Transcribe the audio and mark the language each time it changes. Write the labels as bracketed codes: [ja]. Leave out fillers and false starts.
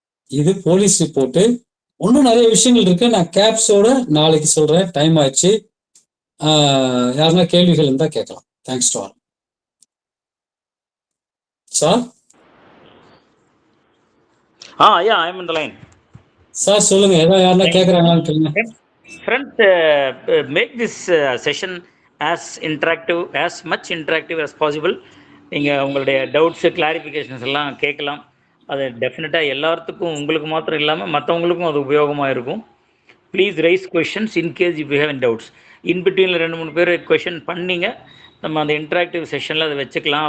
[ta] இது police report. இன்னும் நிறைய விஷயங்கள் இருக்கு, நான் கேப்ஸோட நாளைக்கு சொல்றேன். டைம் ஆயிடுச்சு. யாருன்னா கேள்விகள் இருந்தா கேட்கலாம். [en] Thanks to all. [ta] Sir [en] yeah, I am in the line. [ta] Sir சொல்லுங்க, ஏதாவது யாருன்னா கேட்கறாங்களான்னு கேளுங்க. [en] Friends, make this session as interactive, as much interactive as possible. [ta] நீங்கள் உங்களுடைய டவுட்ஸு கிளாரிஃபிகேஷன்ஸ் எல்லாம் கேட்கலாம். அது டெஃபினட்டாக எல்லாத்துக்கும், உங்களுக்கு மாத்திரம் இல்லாமல் மற்றவங்களுக்கும் அது உபயோகமாக இருக்கும். [en] Please raise questions in case if you have in doubts. [ta] இன்பிட்வீனில் 2-3 பேர் கொஷின் பண்ணிங்க, நம்ம அந்த இன்ட்ராக்டிவ் செஷனில் அதை வச்சுக்கலாம்.